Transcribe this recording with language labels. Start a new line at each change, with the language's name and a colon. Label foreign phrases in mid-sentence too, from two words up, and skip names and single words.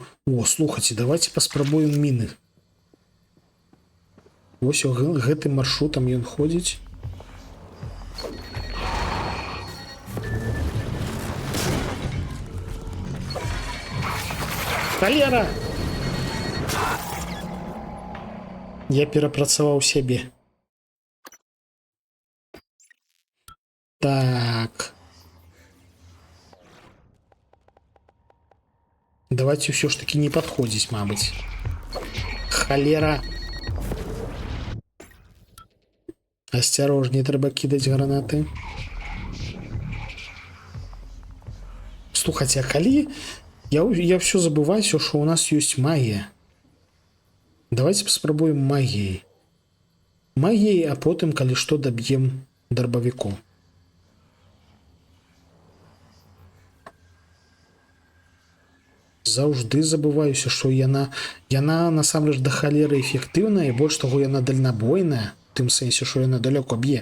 Belarusian: О, слухайце, давайте паспрабуем міны. Вось гэтым маршрутам ён ходзіць. Халера! Я перапрацаваў сябе. Так.
Russian: Давайте все ж таки не подходить, мабуть. Холера. Осторожнее, треба кидать гранаты.
Belarusian: Слухайте, а калі...
Russian: Я все забываю, что у нас есть магия. Давайте паспрабуем магией.
Belarusian: Магией, а потым, калі што,
Russian: добьем дробовиком.
Belarusian: Заўжды забываюся, што яна насамрэч да халеры эфектыўная, і больш таго, яна дальнабойная, у тым сэнсе, што яна далёка б'е.